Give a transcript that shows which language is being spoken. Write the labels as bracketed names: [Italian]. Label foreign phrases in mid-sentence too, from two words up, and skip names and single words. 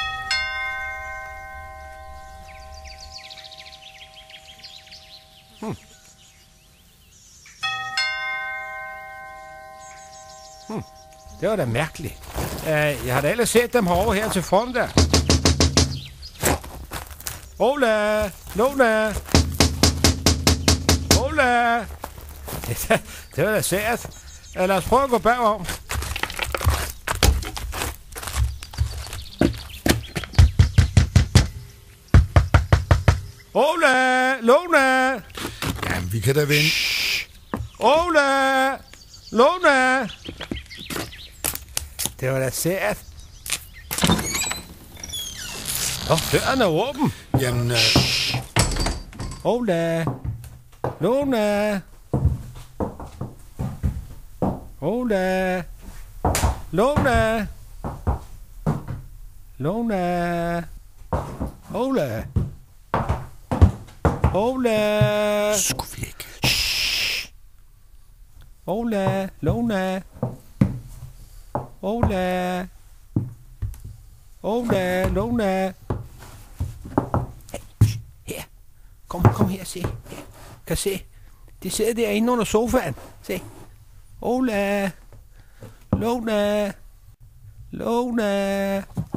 [Danish] Det var da mærkeligt. Jeg har da ellers set dem herovre her til formiddag. Ola! Lona! Ola! Det var da sært. Lad os prøve at gå bagom. Ola! Lona! Jamen, vi kan da vente. Ola! Lona! Det var da sært. Døren er åben. Jamen, Ola. Lona. Ola. Lona. Lona. Ola. Ola. skulle vi ikke. Ola. Lona. Ola. Ola, Lona. Hey, her. Kom her, se. Her. Kan se. De sidder derinde under sofaen. Se. Ola. Lona. Lona.